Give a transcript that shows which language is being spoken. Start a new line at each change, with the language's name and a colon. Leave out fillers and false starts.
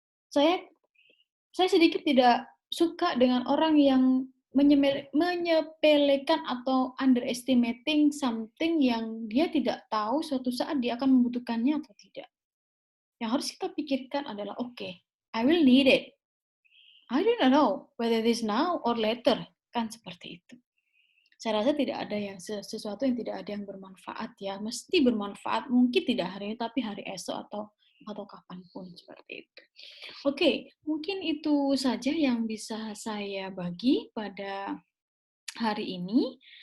Indonesian: Saya saya sedikit tidak suka dengan orang yang menyepelekan atau
English: underestimating something
Indonesian: yang dia tidak tahu suatu saat dia akan membutuhkannya atau tidak. Yang harus kita pikirkan adalah, "Oke,
English: I will need it. I do not know whether it is now or later."
Indonesian: Kan seperti itu. Saya rasa tidak ada yang sesuatu yang tidak ada yang bermanfaat ya, mesti bermanfaat, mungkin tidak hari ini tapi hari esok atau kapanpun seperti itu. Oke, mungkin itu saja yang bisa saya bagi pada hari ini.